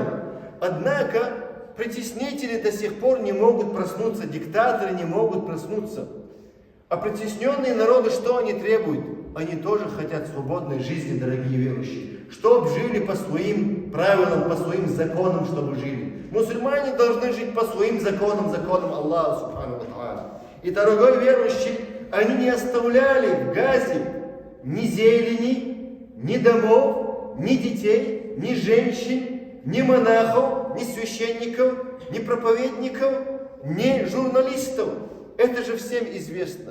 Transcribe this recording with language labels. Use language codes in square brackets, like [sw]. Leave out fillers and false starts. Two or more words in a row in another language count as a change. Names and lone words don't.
[ru] Однако притеснители до сих пор не могут проснуться, диктаторы не могут проснуться. А притесненные народы, что они требуют? Они тоже хотят свободной жизни, дорогие верующие. Чтоб жили по своим правилам, по своим законам, чтобы жили. Мусульмане должны жить по своим законам, законам Аллаха, [ar] سبحانه وتعالى. [ru] И, дорогой верующий, они не оставляли в Газе ни зелени, ни домов, ни детей, ни женщин, ни монахов, ни священников, ни проповедников, ни журналистов. Это же всем известно.